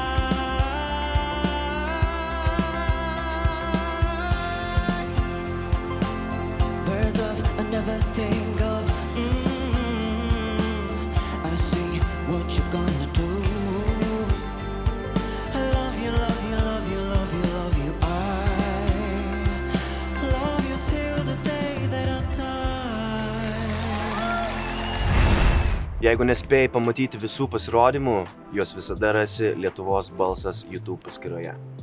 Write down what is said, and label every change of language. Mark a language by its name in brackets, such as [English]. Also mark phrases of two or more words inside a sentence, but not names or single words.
[English] Birds of I never think of. I see what you're gonna do. I love you, love you, love you, love you, love you. I love you till the day that I die. [Lithuanian] Jeigu nespėjai pamatyti visų pasirodymų, juos visada rasi Lietuvos Balsas YouTube paskyroje.